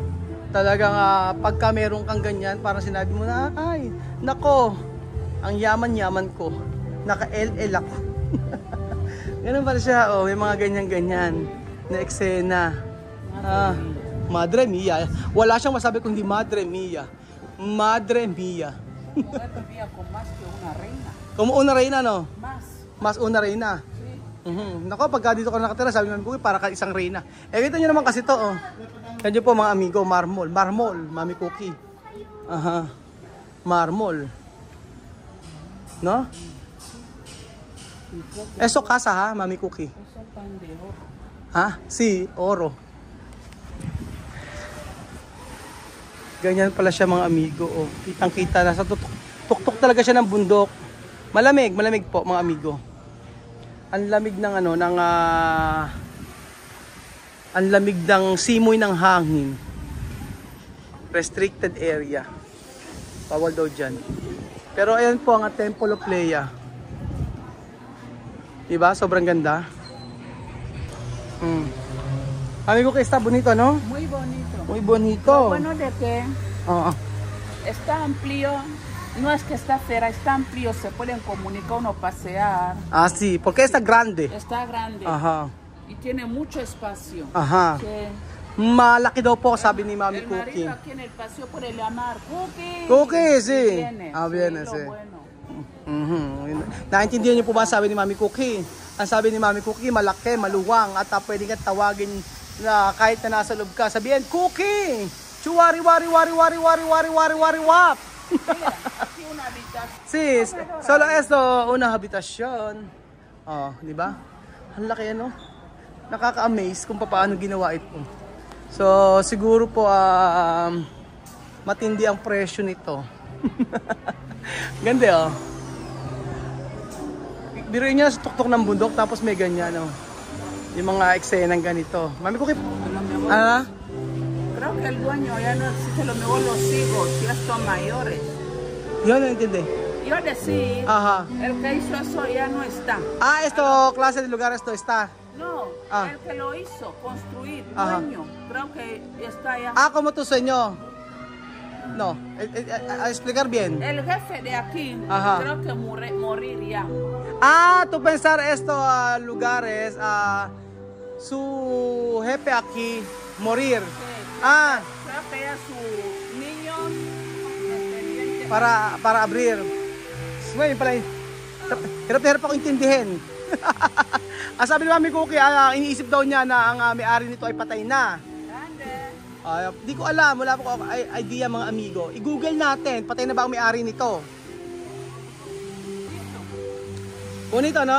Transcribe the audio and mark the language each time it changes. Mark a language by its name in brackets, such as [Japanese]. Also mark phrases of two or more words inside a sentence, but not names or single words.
[Filipino] Talagang pagka meron kang ganyan, parang sinabi mo na, ay, nako, ang yaman-yaman ko. Naka-LL ako. Ganun pala siya, oh, may mga ganyan-ganyan na eksena. [Spanish] Madre mía. [Filipino] Wala siyang masabi kundi [Spanish] Madre mía. Madre mía. Madre mía, con más que una reina. Como una reina, no? Más una reina. Sí. [Filipino] Nako, pagka dito ka nakatira, sabi namin ko, para ka isang reina. Kita nyo naman kasi to, oh. Yan po mga amigo, marmol, Mami Cookie. Marmol. No? [Spanish] Eso casa, ha, Mami Cookie? Eso pan de oro. Sí, oro. [Filipino] Ganyan pala siya mga amigo, oh. Kitang-kita, nasa tuktok talaga siya ng bundok. Malamig po mga amigo. Ang lamig ng ang lamig ng simoy ng hangin. [English] Restricted area. [Filipino] Bawal daw dyan. Pero ayan po ang Temple of Lea. Diba? Sobrang ganda. [Spanish] Amigo, que está bonito, no? Muy bonito. Muy bonito. Lo bueno de que está amplio No es que está fuera, está amplio, se pueden comunicar uno pasear. Ah, sí, porque está grande. Está grande. Aha. Y tiene mucho espacio. Aha. Sí. [Filipino] Malaki daw po, sabi ni Mami [Spanish] El [Filipino] Cookie. [Spanish] marido aquí en el paseo puede llamar Cookie. Cookie, sí. Viene. Ah, viene, lo sí. bueno. [Filipino] Naintindihan niyo po ba ang sabi ni Mami Cookie? Ang sabi ni Mami Cookie, malaki, maluwang, at pwede kang tawagin na kahit na nasa loob ka. Sabihin, Cookie! Chuwari, wari, wari, wari, wari, wari, wari, wari, wap! [Spanish] Mira, aquí una habitación. Sis, solo esto, una habitasyon. [Filipino] Oh, di ba? Ang laki ano? Nakaka-amaze kung paano ginawa ito. So, siguro po matindi ang presyo nito. Ganda oh. Biruin niya sa tuktok ng bundok tapos may ganyan oh. Yung mga eksenang ganito. Mami Cookie. Ah? [Spanish] Creo que el dueño ya no existe, lo mejor los hijos, ya son mayores. [Filipino] Yun, naintindi. [Spanish] Yo decir, Aha. el que hizo eso ya no está. Ah, esto, klase de lugar esto está. No, Ah. el que lo hizo, construir, Ajá. dueño, creo que está allá. Ah, como tu sueño. No, a explicar bien. El jefe de aquí, Ajá. creo que morir ya. Ah, tú pensar esto lugares, su jefe aquí morir. Sí. Ah, Creo que ya su niño dependiente. para abrir. [Filipino] Ngayon pala, hirap ako intindihin. Ang sabi ni Mami Cookie, iniisip daw niya na ang may-ari nito ay patay na. [Spanish] Grande. [Filipino] Di ko alam, wala po ako idea mga amigo. I-google natin, patay na ba ang may-ari nito? [Spanish] Bonito, no?